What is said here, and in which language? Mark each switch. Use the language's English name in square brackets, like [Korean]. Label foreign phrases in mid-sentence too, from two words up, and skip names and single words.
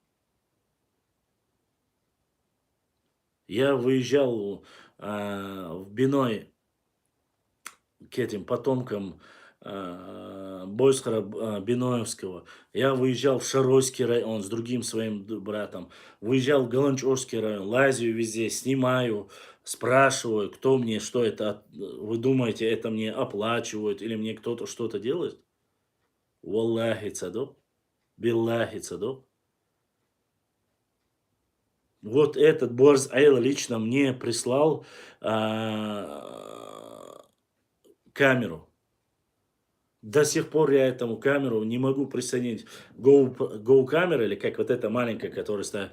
[Russian] Я выезжал в Биной к этим потомкам Бойскара Биноевского. Я выезжал в Шаройский район с другим своим братом. Выезжал в Галанчорский район, лазю везде, снимаю, спрашиваю, кто мне, что это. Вы думаете, это мне оплачивают или мне кто-то что-то делает? [Chechen] Валлахи цадок, биллахи цадок. [Russian] Вот этот Борз Айл лично мне прислал камеру. До сих пор я этому камеру не могу присоединить. Go камера, или как вот эта маленькая, которая стоит.